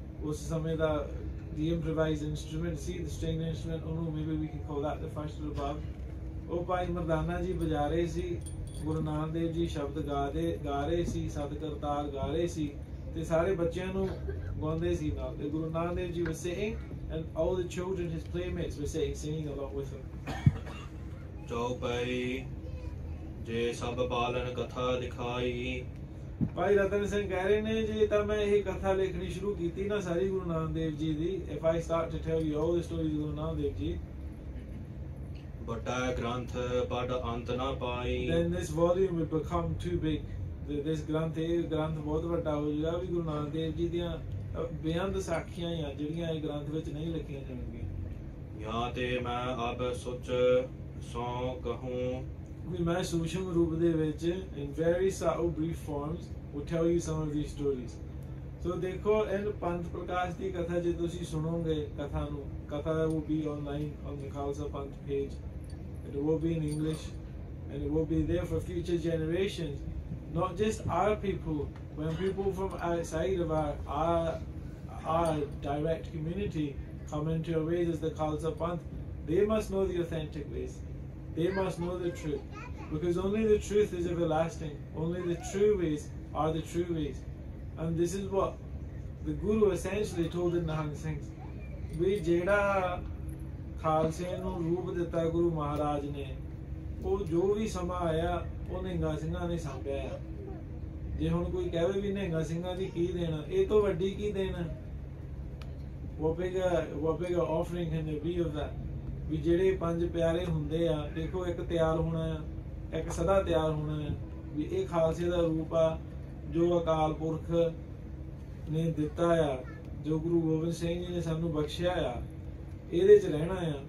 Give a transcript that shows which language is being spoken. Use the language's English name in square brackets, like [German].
[Punjabi] ਉਸ ਸਮੇਂ ਦਾ [English] the improvised instrument ਸੀ, the stringed instrument, ਉਹਨੂੰ maybe we can call that the first rubab. [Punjabi] ਉਹ ਭਾਈ ਮਰਦਾਨਾ ਜੀ ਵਜਾ ਰਹੇ ਸੀ, ਗੁਰੂ ਨਾਨਕ ਦੇਵ ਜੀ ਸ਼ਬਦ ਗਾ ਰਹੇ ਸੀ, ਸਤ ਕਰਤਾਰ ਗਾ ਰਹੇ ਸੀ ਤੇ ਸਾਰੇ ਬੱਚਿਆਂ ਨੂੰ ਗਾਉਂਦੇ ਸੀ ਨਾਲ. [English] ਤੇ Guru Nanak Dev ji was sitting and all the children, his playmates, were singing along with him. [Punjabi] ਚੌਪਈ ਜੇ ਸਭ ਬਾਲਨ ਕਥਾ ਦਿਖਾਈ. ਭਾਈ ਰਤਨ ਸਿੰਘ ਕਹਿ ਰਹੇ ਨੇ ਜੇ ਤਾਂ ਮੈਂ ਇਹ ਕਥਾ ਲਿਖਣੀ ਸ਼ੁਰੂ ਕੀਤੀ ਨਾ ਸਾਰੀ ਗੁਰੂ ਨਾਨਕ ਦੇਵ ਜੀ ਦੀ, [English] if I start to tell you all the stories of Guru Nanak Dev Ji, [Punjabi] ਵੱਡਾ ਗ੍ਰੰਥ ਪੜ ਅੰਤ ਨਾ ਪਾਈ. [English] then this volume would become too big. [Punjabi] this ਗ੍ਰੰਥ ਬਹੁਤ ਵੱਡਾ ਹੋ ਜਾਏਗਾ ਵੀ ਗੁਰੂ ਨਾਨਕ ਦੇਵ ਜੀ ਦੀਆਂ ਬੇਅੰਤ ਸਾਖੀਆਂ ਆ ਜਿਹੜੀਆਂ ਇਹ ਗ੍ਰੰਥ ਵਿੱਚ ਨਹੀਂ ਲਿਖੀਆਂ ਜਾਣਗੀਆਂ. ਯਹਾਂ ਤੇ ਮੈਂ ਅਬ ਸੁਚ ਸੋ ਕਹੂੰ ਵੀ ਮੈਂ ਸੂਖਮ ਰੂਪ ਦੇ ਵਿੱਚ [English] in very subtle brief forms will tell you some of these stories. [Punjabi] So ਦੇਖੋ ਇਹ ਪੰਥ ਪ੍ਰਕਾਸ਼ ਦੀ ਕਥਾ ਜੇ ਤੁਸੀਂ ਸੁਣੋਗੇ ਕਥਾ ਨੂੰ, ਕਥਾ [English] will be online on the Khalsa Panth page. It will be in English and it will be there for future generations. Not just our people, when people from outside of our direct community come into our ways as the Khalsa Panth, they must know the authentic ways. They must know the truth, because only the truth is everlasting. Only the true ways are the true ways. And this is what the Guru essentially told in Nihang Singh. [Punjabi] We ਜਿਹੜਾ ਖਾਲਸੇ ਨੂੰ ਰੂਪ ਦਿੱਤਾ ਗੁਰੂ ਮਹਾਰਾਜ ਨੇ, ਉਹ ਜੋ ਵੀ ਸਮਾਂ ਆਇਆ ਉਹ ਨਿਹੰਗਾਂ ਸਿੰਘਾਂ ਨੇ ਸਾਂਭਿਆ ਆ. ਜੇ ਹੁਣ ਕੋਈ ਕਹੇ ਵੀ ਨਿਹੰਗਾਂ ਸਿੰਘਾਂ ਦੀ ਕੀ ਦੇਣਾ, ਇਹ ਤੋਂ ਵੱਡੀ ਕੀ ਦੇਣਾ? [English] What bigger offering can there be of that? [Punjabi] ਵੀ ਜਿਹੜੇ ਪੰਜ ਪਿਆਰੇ ਹੁੰਦੇ ਆ, ਦੇਖੋ ਇੱਕ ਤਿਆਰ ਹੋਣਾ ਆ, ਇੱਕ ਸਦਾ ਤਿਆਰ ਹੋਣਾ ਆ. ਵੀ ਇਹ ਖਾਲਸੇ ਦਾ ਰੂਪ ਆ ਜੋ ਅਕਾਲ ਪੁਰਖ ਨੇ ਦਿੱਤਾ ਆ, ਜੋ ਗੁਰੂ ਗੋਬਿੰਦ ਸਿੰਘ ਜੀ ਨੇ ਸਾਨੂੰ ਬਖਸ਼ਿਆ ਆ, ਇਹਦੇ 'ਚ ਰਹਿਣਾ ਆ.